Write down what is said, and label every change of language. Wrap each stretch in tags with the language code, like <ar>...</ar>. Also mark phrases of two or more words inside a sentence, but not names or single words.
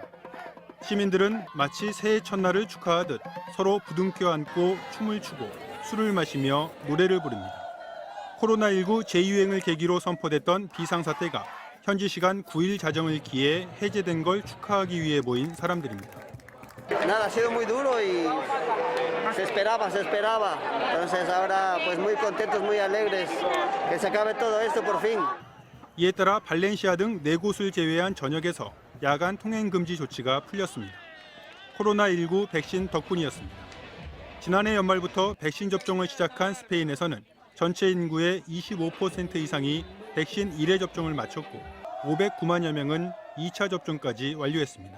<ko>시민들은 마치 새해 첫날을 축하하듯 서로 부둥켜 안고 춤을 추고 술을 마시며 노래를 부릅니다. 코로나19 재유행을 계기로 선포됐던 비상사태가 현지 시간 9일 자정을 기해 해제된 걸 축하하기 위해 모인 사람들입니다.</ko> <es>Nada, ha sido muy duro y se esperaba. Entonces ahora pues muy contentos, muy alegres que se acabe todo esto por fin.</es> <ko>이에 따라 발렌시아 등 4곳을 제외한 전역에서 야간 통행 금지 조치가 풀렸습니다. 코로나19 백신 덕분이었습니다. 지난해 연말부터 백신 접종을 시작한 스페인에서는 전체 인구의 25% 이상이 백신 1회 접종을 마쳤고 509만여 명은 2차 접종까지 완료했습니다.</ko>